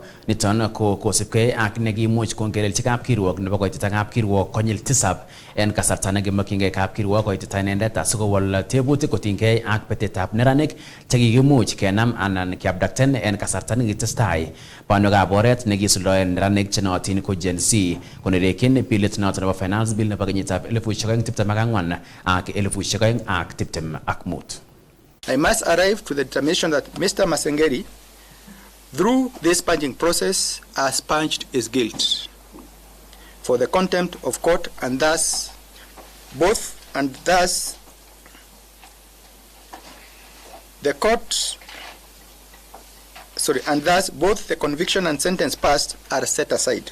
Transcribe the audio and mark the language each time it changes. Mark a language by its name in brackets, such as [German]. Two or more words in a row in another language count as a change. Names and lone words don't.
[Kalenjin] Niton ko kosipgei ak nekimuch kongelelchi kapkirwok nebo koitita kapkirwok konyil tisab en kasarta nekimokyingei kapkirwok koitita inendet asikowol tebutik kotinygei ak betetab neranik chekikimuch kenam anan kiabducten en kasarta nekitestai banwekab oret nekisuldoen neranik chenootin ko Gen Z konerekyin bilit noton nebo [English] finance bill [Kalenjin] nebo kenyitab 2024 ak 2025. [English] I must arrive to the determination that Mr. Masengeli, through this purging process, has purged his guilt for the contempt of court, and thus both the conviction and sentence passed are set aside.